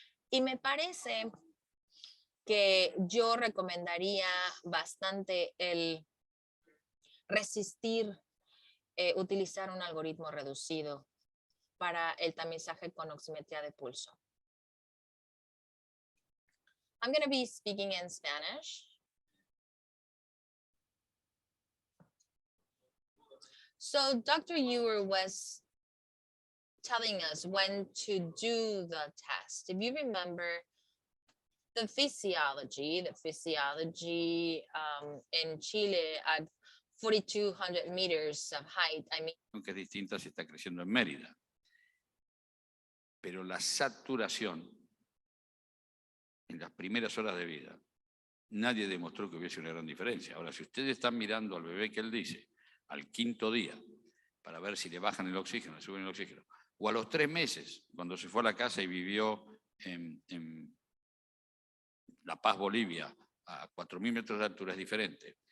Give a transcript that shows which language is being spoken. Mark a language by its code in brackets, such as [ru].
[es] Y me parece que yo recomendaría bastante el resistir utilizar un algoritmo reducido para el tamizaje con oximetría de pulso. [en] I'm going to be speaking in Spanish. So Dr. Ewer was telling us when to do the test. If you remember the physiology in Chile at 4,200 meters of height, I mean, [es] aunque es distinta si está creciendo en Mérida. Pero la saturación en las primeras horas de vida, nadie demostró que hubiese una gran diferencia. Ahora, si ustedes están mirando al bebé que él dice, al quinto día, para ver si le bajan el oxígeno, le suben el oxígeno, o a los 3 meses, cuando se fue a la casa y vivió en La Paz, Bolivia, a 4.000 metros de altura, es diferente.